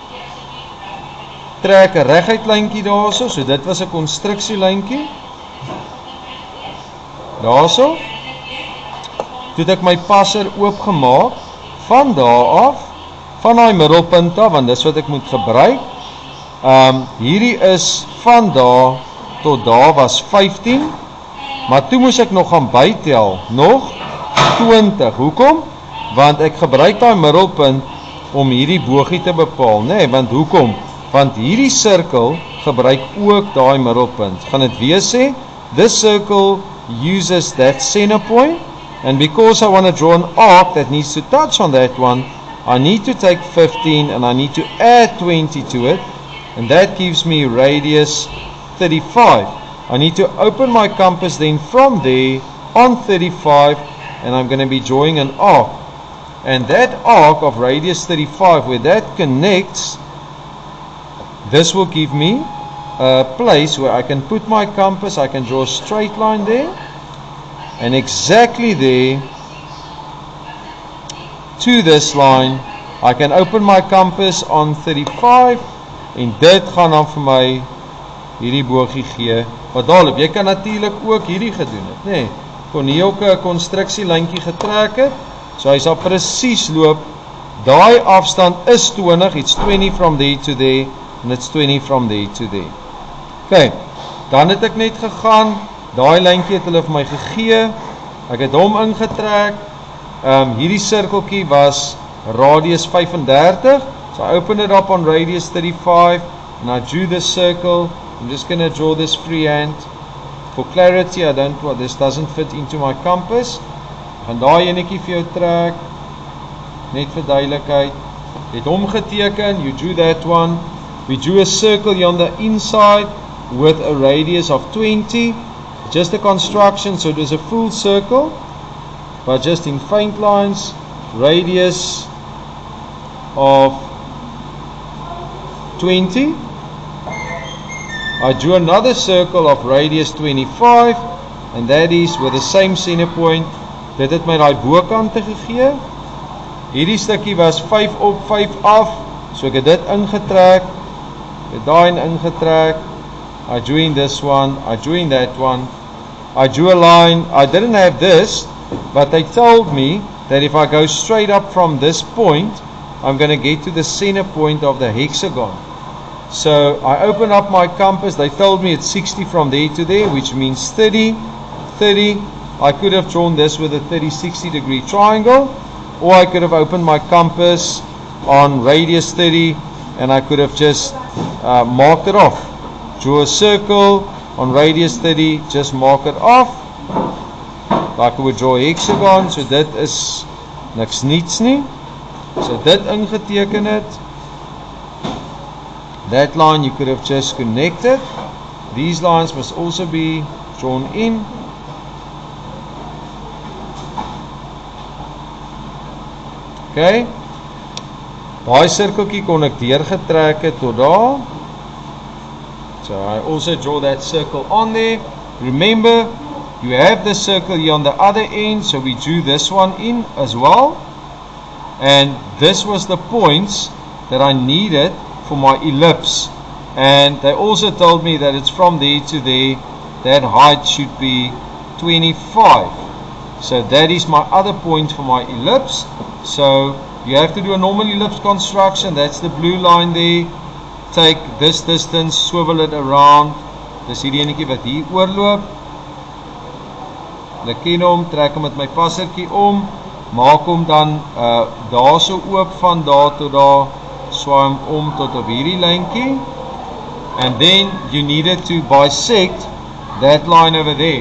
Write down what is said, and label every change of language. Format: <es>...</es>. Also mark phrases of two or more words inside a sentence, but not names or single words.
<af>trek 'n reguit lyntjie daarso, so dit was 'n konstruksielyntjie, daarso, toe het ek my passer oopgemaak, van daar af, van daai middelpunt af, want dis wat ek moet gebruik, hierdie is van daar tot daar was 15, maar toe moes ek nog gaan bytel, nog 20, hoekom? Want ek gebruik daai middelpunt om hierdie bogie te bepaal, nee, want hoekom? Want hierdie sirkel gebruik ook daai middelpunt, gaan dit weer sê,</af> <en>this circle uses that center point, and because I want to draw an arc that needs to touch on that one, I need to take 15 and I need to add 20 to it, and that gives me radius 35. I need to open my compass then from there on 35, and I'm going to be drawing an arc. And that arc of radius 35, where that connects, this will give me a place where I can put my compass, I can draw a straight line there, and exactly there, to this line, I can open my compass on 35,</en> <af>en dit gaan dan vir my hierdie bogie gee, wat daarop, jy kan natuurlik ook hierdie gedoen het, nee, kon hier ook 'n konstruksielyntjie getrek het, so hy sal presies loop, daai afstand is 20,</af> <en>it's 20 from there to there, and it's 20 from there to there.</en> <af>Ok, dan het ek net gegaan, daai lyntjie het hulle vir my gegee, ek het hom ingetrek, hierdie sirkeltjie was radius 35,</af> <en>so I opened it up on radius 35, and I drew this circle. I'm just going to draw this freehand. For clarity, I don't want, this doesn't fit into my compass.</en> <af>Ek gaan daai enetjie vir jou trek, net vir duidelikheid. Jy het hom geteken,</af> <en>you drew that one. We drew a circle here on the inside with a radius of 20. Just a construction, so it was a full circle, but just in faint lines, radius of 20. I drew another circle of radius 25, and that is with the same center point.</en> <af>Dit het my daai bokante gegee. Hierdie stukkie was 5 op 5 af, so ek het dit ingetrek, het daai ingetrek,</af> <en>I drew in this one, I drew in that one, I drew a line. I didn't have this, but they told me that if I go straight up from this point, I'm going to get to the center point of the hexagon. So I open up my compass, they told me it's 60 from there to there, which means 30, 30, I could have drawn this with a 30-60 degree triangle, or I could have opened my compass on radius 30, and I could have just marked it off. Draw a circle on radius 30, just mark it off, like I would draw a hexagon,</en> <af>so dit is niks niets nie, so dit ingeteken het,</af> <en>that line you could have just connected, these lines must also be drawn in,</en> <af>okay, daai sirkeltjie kon ek deurgetrek het tot daar,</af> <en>so I also draw that circle on there. Remember, you have the circle here on the other end, so we drew this one in as well. and this was the points that I needed for my ellipse. And they also told me that it's from there to there, that height should be 25. So that is my other point for my ellipse. So you have to do a normal ellipse construction. That's the blue line there. Take this distance, swivel it around.</en> <af>Dis hierdie enetjie wat hier oorloop. Ek ken hom, trek hom met my passertjie om, maak hom dan daar so oop van daar tot daar, swaai hom om tot op hierdie lyntjie.</af> <en>And then you needed to bisect that line over there.</en>